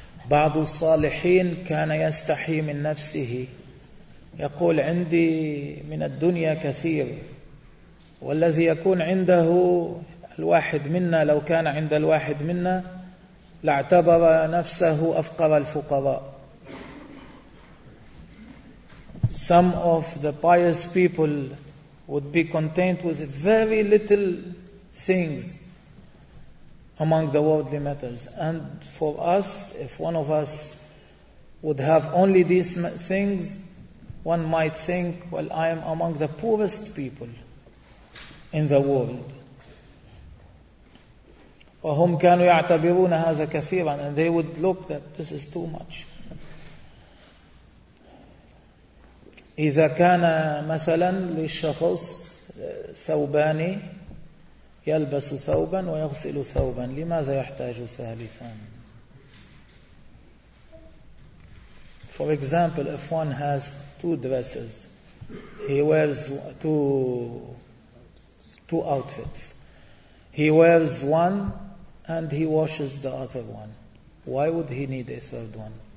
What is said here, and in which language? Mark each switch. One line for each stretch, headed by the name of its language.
Arabic: بعض الصالحين كان يستحي من نفسه يقول عندي من الدنيا كثير. والذي يكون عنده الواحد منا لو كان عند الواحد منا لاعتبر نفسه أفقر الفقراء.
English: Some of the pious people would be content with very little things among the worldly matters. And for us, if one of us would have only these things, one might think, well, I am among the poorest people in the world.
Arabic: وَهُمْ كَانُوا يَعْتَبِرُونَ هَذَا كَثِيرًا.
English: And they would look that this is too much.
Arabic: إذا كان مثلا للشخص ثوباني يلبس ثوبا ويغسل ثوبا, لماذا يحتاج ثالثا؟
English: For example, if one has two dresses, he wears two outfits. He wears one and he washes the other one. Why would he need a third one?